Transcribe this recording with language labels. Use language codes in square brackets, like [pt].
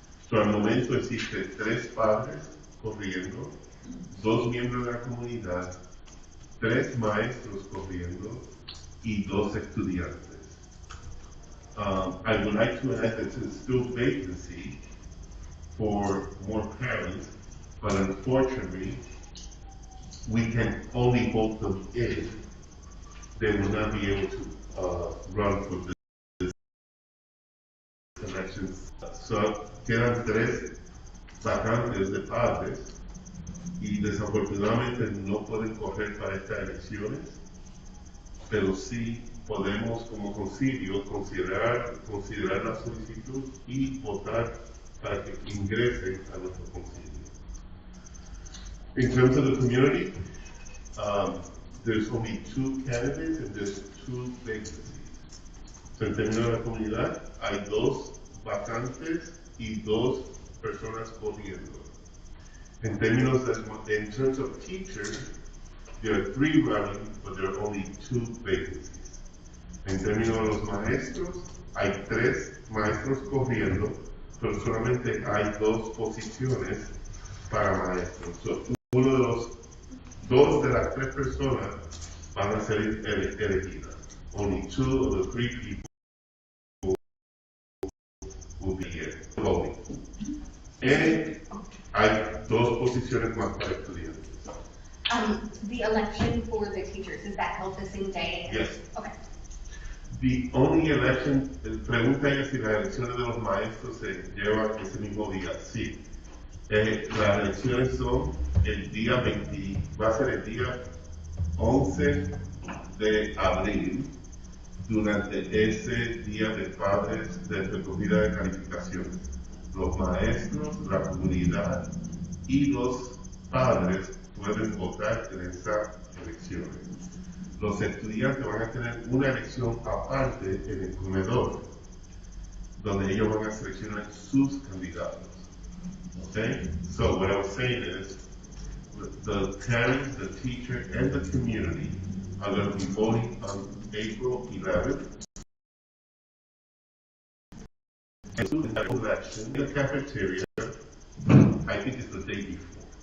[es] So al momento existe 3 padres corriendo, 2 miembros de la comunidad, 3 maestros corriendo y 2 estudiantes. [en] I would like to add that it's still vacancy for more parents, but unfortunately, we can only vote them in. They will not be able to run for this elections. [es] So quedan 3 vacantes de padres y desafortunadamente no pueden correr para estas elecciones, pero sí podemos como concilio considerar la solicitud y votar para que ingresen a nuestro concilio. [en] In terms of the community, there's only 2 candidates and there's 2 vacancies. [es] So, en términos de la comunidad, hay 2 vacantes y 2 personas corriendo. [en] In terms of teachers, there are 3 running, but there are only 2 vacancies. [es] En términos de los maestros, hay 3 maestros corriendo, pero solamente hay 2 posiciones para maestros. So, dos de las 3 personas van a ser elegidas. [en] Only 2 of the 3 people will be voting. [es] And hay 2 posiciones más para estudiantes. [en] The election for the teachers, is that held the same day? Yes. Okay. The only election, [es] pregunta ella si las elecciones de los maestros se llevan ese mismo día. Sí. Las elecciones son el día 20, va a ser el día 11 de abril, durante ese día de padres de recogida de calificaciones. Los maestros, la comunidad y los padres pueden votar en esas elecciones. Los estudiantes van a tener una elección aparte en el comedor, donde ellos van a seleccionar sus candidatos. [en] Okay? So what I was saying is, the parents, the teacher, and the community are going to be voting on April 11th. And the election in the cafeteria, I think it's the day before.